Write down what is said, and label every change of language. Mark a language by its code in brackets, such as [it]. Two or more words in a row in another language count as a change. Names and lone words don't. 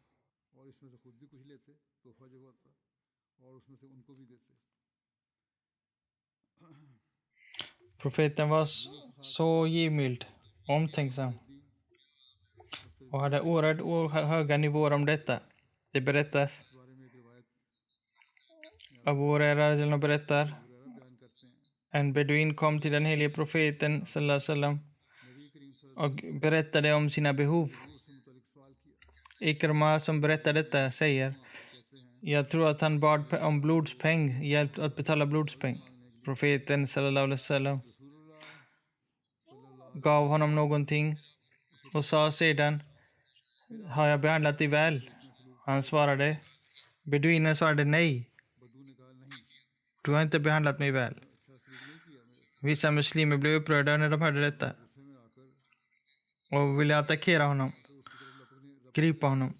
[sv] Profeten var så givmild, omtänksam och hade oerhört höga nivåer om detta. Det berättas. Abu Huraira berättar: en beduin kom till den helige profeten [ar] sallallahu alaihi wasallam [sv] och berättade om sina behov. Ikrama, som berättar detta, säger: jag tror att han bad om blodspeng, hjälp att betala blodspeng. Profeten [ar] sallallahu alaihi wasallam [sv] gav honom någonting och sa sedan: har jag behandlat dig väl? Han svarade, beduinen svarade nej. Du har inte behandlat mig väl. Vissa muslimer blev upprörda när de hörde detta och ville attackera honom, gripa honom.